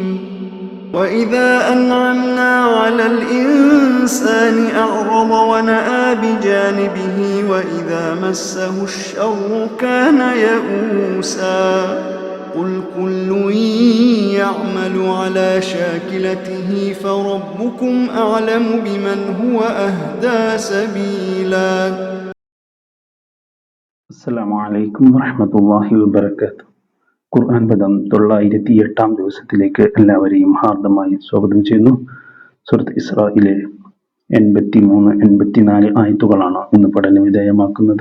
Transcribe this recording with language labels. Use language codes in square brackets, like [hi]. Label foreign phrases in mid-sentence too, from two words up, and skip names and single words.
[ar] وإذا أنعمنا على الإنسان أعرض ونأى بجانبه وإذا مسه الشر كان يئوسا قل كل يعمل على شاكلته فربكم أعلم بمن هو أهدى سبيلا. السلام عليكم ورحمة الله وبركاته. [ml] ഖുർആൻ പദം 908 ദിവസത്തിലേക്ക് എല്ലാവരെയും ഹാർദമായി സ്വാഗതം ചെയ്യുന്നു. സൂറത്ത് ഇസ്രായിലെ 83-84 ആയത്തുകളാണ് ഇന്ന് പഠന വിധേയമാക്കുന്നത്.